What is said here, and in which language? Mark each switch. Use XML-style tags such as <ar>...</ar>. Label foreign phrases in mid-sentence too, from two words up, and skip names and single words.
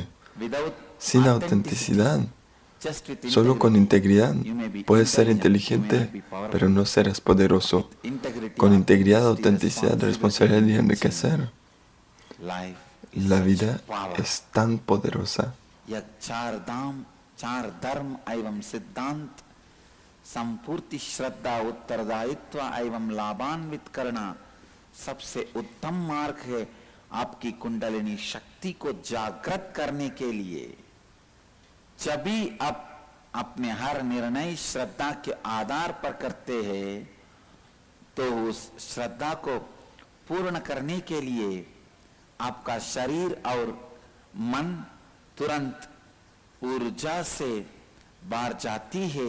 <es>Sin autenticidad, solo con integridad, puedes ser inteligente, pero no serás poderoso. Con integridad, autenticidad, responsabilidad y enriquecer, la vida es tan poderosa.</es> <hi>सबसे उत्तम मार्ग है आपकी कुंडलिनी शक्ति को जागृत करने के लिए. जब भी आप अपने हर निर्णय श्रद्धा के आधार पर करते हैं, तो उस श्रद्धा को पूर्ण करने के लिए आपका शरीर और मन तुरंत ऊर्जा से बाहर जाती है.</hi>